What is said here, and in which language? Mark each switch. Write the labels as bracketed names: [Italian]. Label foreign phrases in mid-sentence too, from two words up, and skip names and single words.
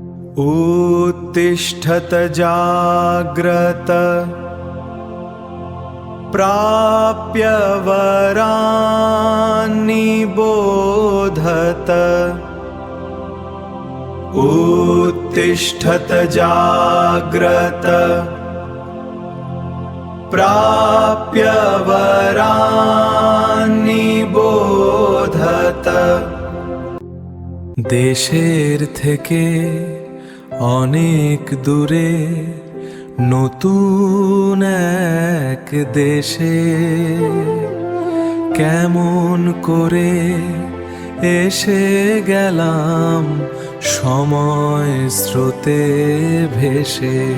[Sanskrit] उत्तिष्ठत जाग्रत प्राप्य वरान्नि बोधत। उत्तिष्ठत जाग्रत प्राप्य वरान्नि बोधत। [Bangla] দেশের থেকে অনেক দূরে নতুন এক দেশে কেমন করে এসে গেলাম সময় স্রোতে ভেসে।